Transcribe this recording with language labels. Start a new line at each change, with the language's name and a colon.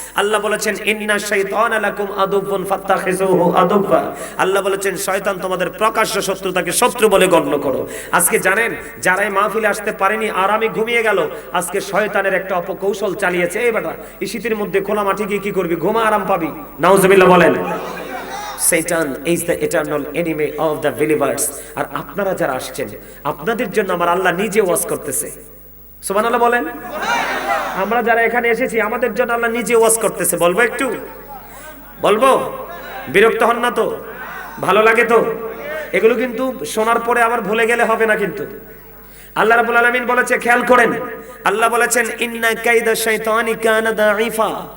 Bangla: আল্লাহ বলেছেন
Arabic: ইন্নাশ শাইতানা লাকুম আদুবুন ফাত্তাখিযুহু আদুবা।
Bangla: আল্লাহ বলেছেন শয়তান তোমাদের প্রকাশ্য শত্রু, তাকে শত্রু বলে গণ্য করো। আজকে জানেন যারা এই মাহফিলে আসতে পারেনি, আরামে ঘুমিয়ে গেল, আজকে শয়তানের একটা অপকৌশল চালিয়েছে। এই বেটা, এই শীতের মধ্যে খোলা মাঠে গিয়ে কি করবি? ঘুমা, আরাম পাবি। নাউজুবিল্লাহ বলেন।
English: Satan is the eternal enemy of the believers.
Bangla: আর আপনারা যারা আসছেন, আপনাদের জন্য আমার আল্লাহ নিজে ওয়াজ করতেছে। সুবহানাল্লাহ বলেন। আমরা যারা এখানে এসেছি, আমাদের জন্য আল্লাহ নিজে ওয়াজ করতেছে। বলবো একটু? বলবো? বিরক্ত হন না তো? ভালো লাগে তো? এগুলো কিন্তু শোনার পরে আবার ভুলে গেলে হবে না কিন্তু। আল্লাহ রাব্বুল আলামিন বলেছে, খেয়াল করেন, আল্লাহ বলেছেন
Arabic: ইন্না কাইদা শাইতানি কানা দাঈফা।